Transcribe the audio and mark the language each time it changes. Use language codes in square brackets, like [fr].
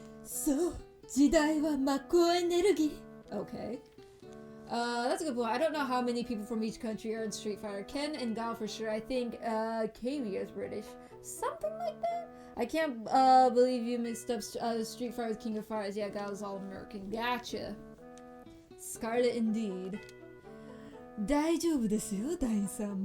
[ja] So, 時代は魔法エネルギー. [en] Okay. That's a good point. I don't know how many people from each country are in Street Fighter. Ken and Gal for sure. I think Kami is British. Something like that? I can't believe you mixed up Street Fighter with King of Fighters. Yeah, Gal is all American. Gotcha. Scarlet indeed. [ja] 大丈夫ですよ、ダインさん。